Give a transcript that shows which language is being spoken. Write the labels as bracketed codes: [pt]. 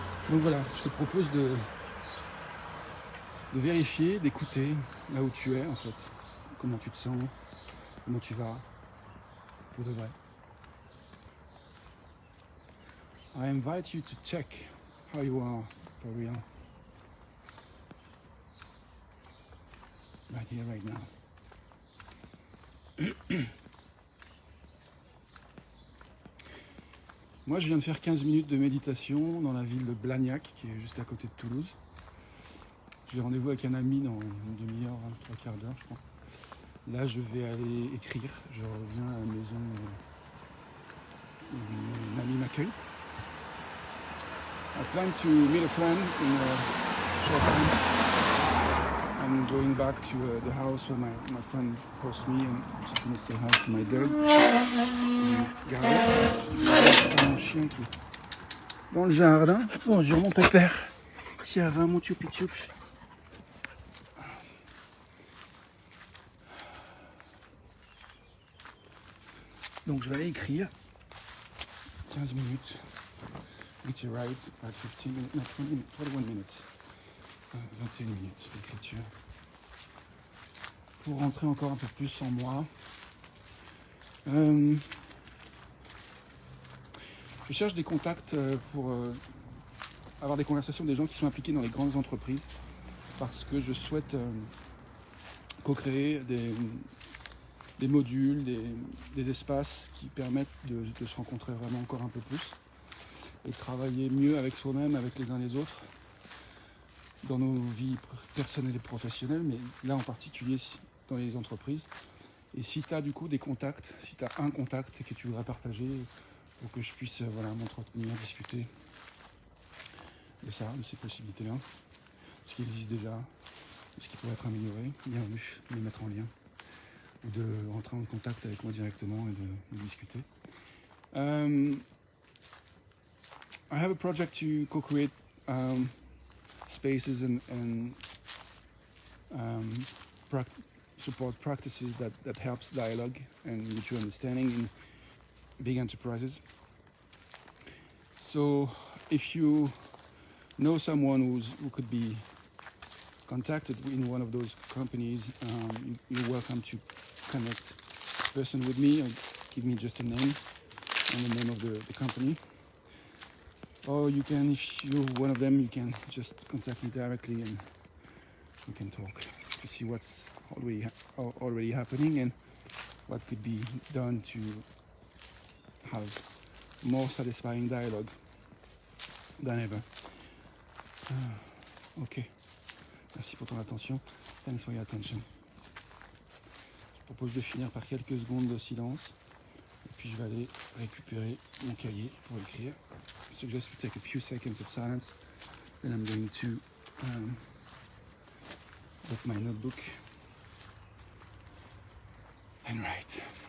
[fr] Donc voilà, je te propose de vérifier, d'écouter là où tu es en fait, comment tu te sens, comment tu vas, pour de vrai. [en] I invite you to check how you are for real. Right here, right now. [fr] Moi, je viens de faire 15 minutes de méditation dans la ville de Blagnac, qui est juste à côté de Toulouse. J'ai rendez-vous avec un ami dans une demi-heure, trois quarts d'heure, je crois. Là, je vais aller écrire. Je reviens à la maison où mon ami m'accueille. [en] I plan to meet a friend in a short time. I'm going back to the house where my friend hosts me, and I'm just going to say hi to my dog. [fr] Regarde, mon chien qui est dans le jardin. Bonjour mon pépère. Ça va mon tchoupi-tchoup. Donc je vais aller écrire 15 minutes. [en] Which you write at 15 minutes, no, 21 minutes. [fr] 21 minutes d'écriture. Pour rentrer encore un peu plus en moi. Je cherche des contacts pour avoir des conversations avec des gens qui sont impliqués dans les grandes entreprises parce que je souhaite co-créer des modules, des espaces qui permettent de se rencontrer vraiment encore un peu plus et de travailler mieux avec soi-même, avec les uns les autres, dans nos vies personnelles et professionnelles, mais là en particulier dans les entreprises. Et si tu as du coup des contacts, si tu as un contact que tu voudrais partager pour que je puisse m'entretenir, discuter de ça, de ces possibilités-là, de ce qui existe déjà, de ce qui pourrait être amélioré, bienvenue de les mettre en lien ou de rentrer en contact avec moi directement et de discuter. [en] I have a project to co-create spaces and support practices that helps dialogue and mutual understanding in big enterprises. So if you know someone who could be contacted in one of those companies, you're welcome to connect person with me or give me just a name and the name of the company. Or you can, if you're one of them, you can just contact me directly and we can talk to see what's already happening and what could be done to have more satisfying dialogue than ever. Ok. [fr] Merci pour ton attention. [en] Thanks for your attention. [fr] Je propose de finir par quelques secondes de silence. puis je vais aller récupérer mon cahier pour écrire. [en] I suggest we take a few seconds of silence. Then I'm going to get my notebook and write.